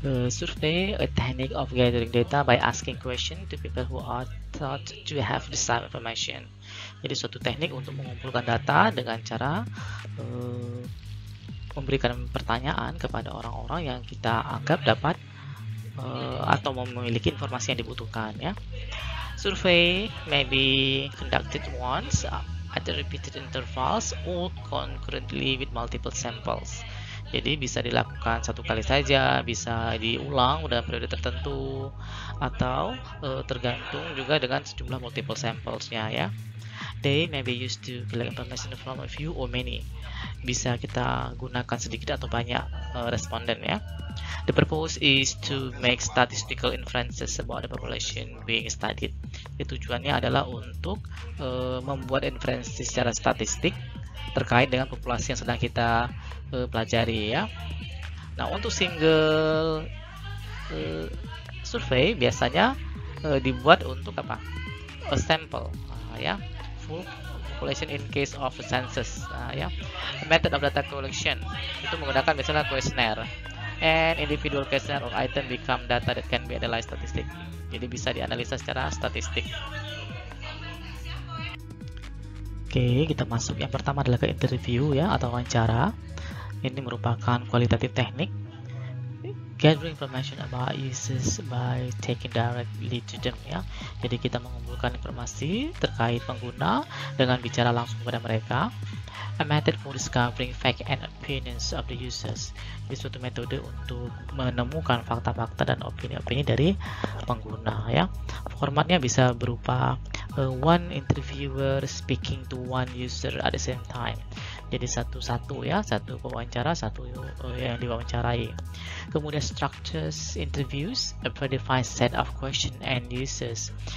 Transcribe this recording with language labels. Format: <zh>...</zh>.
<en>Survey a technique of gathering data by asking question to people who are thought to have the same information.</en> <id>Jadi suatu teknik untuk mengumpulkan data dengan cara memberikan pertanyaan kepada orang-orang yang kita anggap dapat atau memiliki informasi yang dibutuhkan ya.</id> <en>Survey may be conducted once at repeated intervals or concurrently with multiple samples.</en> <id>Jadi bisa dilakukan satu kali saja, bisa diulang dalam periode tertentu, atau tergantung juga dengan sejumlah multiple samples-nya ya.</id> <en>They may be used to collect information from a few or many.</en> <id>Bisa kita gunakan sedikit atau banyak responden ya.</id> <en>The purpose is to make statistical inferences about the population being studied.</en> <id>Tujuannya adalah untuk membuat inferensi secara statistik terkait dengan populasi yang sedang kita pelajari ya. Nah, untuk single survei biasanya dibuat untuk apa?</id> <en>A sample ya, full population in case of census ya. The method of data collection</en> <id>itu menggunakan misalnya</id> <en>questionnaire, and individual questionnaire or item become data that can be analyzed statistic.</en> <id>Jadi bisa dianalisa secara statistik. Oke, kita masuk. Yang pertama adalah ke interview ya, atau wawancara. Ini merupakan kualitatif teknik.</id> <en>Gathering information about users by taking directly to them ya.</en> <id>Jadi kita mengumpulkan informasi terkait pengguna dengan bicara langsung kepada mereka.</id> <en>A method for discovering fact and opinions of the users.</en> <id>Ini suatu metode untuk menemukan fakta-fakta dan opini-opini dari pengguna ya. Formatnya bisa berupa</id> <en>one interviewer speaking to one user at the same time.</en> <id>Jadi satu-satu ya, satu pewawancara, satu yang diwawancarai.</id> <en>Kemudian structures interviews, a predefined set of question and users.</en>